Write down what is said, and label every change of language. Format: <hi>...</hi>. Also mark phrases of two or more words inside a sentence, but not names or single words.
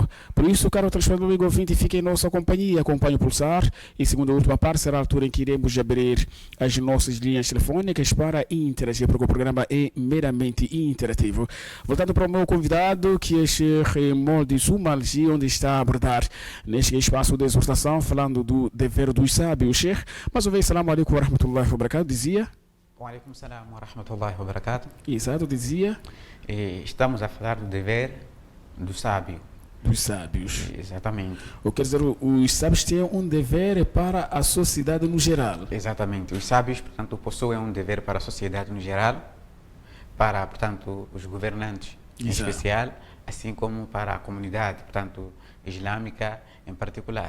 <pt>Por isso, caro telespectador amigo ouvinte, fique em nossa companhia, acompanhe o Pulsar, e segunda e última parte será a altura em que iremos abrir as nossas linhas telefônicas para interagir, porque o programa é meramente interativo. Voltando para o meu convidado, que é Sheikh Molde Sumalji, onde está a abordar neste espaço de exortação, falando do dever dos sábios. Sheikh, mais uma vez,</pt> <ar>سلام عليكم ورحمة الله وبركاته, dizia? وعليكم السلام ورحمة الله وبركاته.</ar> <pt>Exato, dizia? Estamos a falar do dever do sábio. Dos sábios. Exatamente. Ou quer dizer, os sábios têm um dever para a sociedade no geral. Exatamente. Os sábios, portanto, possuem um dever para a sociedade no geral, para, portanto, os governantes em especial, assim como para a comunidade, portanto, islâmica em particular.</pt>